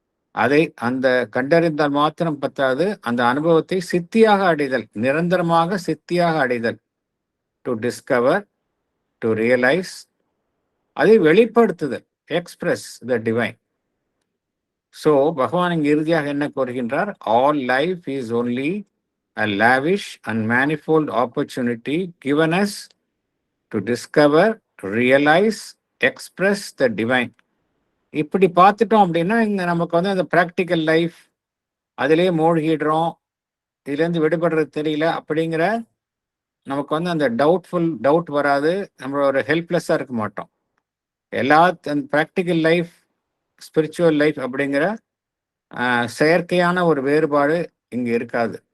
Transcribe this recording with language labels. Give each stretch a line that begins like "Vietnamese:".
Tamil: அதை அந்த கண்டறிந்தால் மாத்திரம் பத்தாது, அந்த அனுபவத்தை சித்தியாக அடைதல், நிரந்தரமாக சித்தியாக அடைதல்.
English: to discover, to realize,
Tamil: அதை வெளிப்படுத்துதல்,
English: Express the divine.
Tamil: ஸோ பகவான் இங்கு இறுதியாக என்ன கூறுகின்றார்?
English: All life is only a lavish and manifold opportunity given us to discover, realize, express the divine.
Tamil: இப்படி பார்த்துட்டோம் அப்படின்னா இங்க நமக்கு வந்து அந்த ப்ராக்டிக்கல் லைஃப், அதிலே மூழ்கிடுறோம், இதுலேருந்து விடுபடுறது தெரியல அப்படிங்கிற நமக்கு வந்து அந்த டவுட் வராது. நம்ம ஒரு ஹெல்ப்லெஸ்ஸாக இருக்க மாட்டோம். அந்த ப்ராக்டிக்கல் லைஃப், ஸ்பிரிச்சுவல் லைஃப் அப்படிங்கிற செயற்கையான ஒரு வேறுபாடு இங்கே இருக்காது.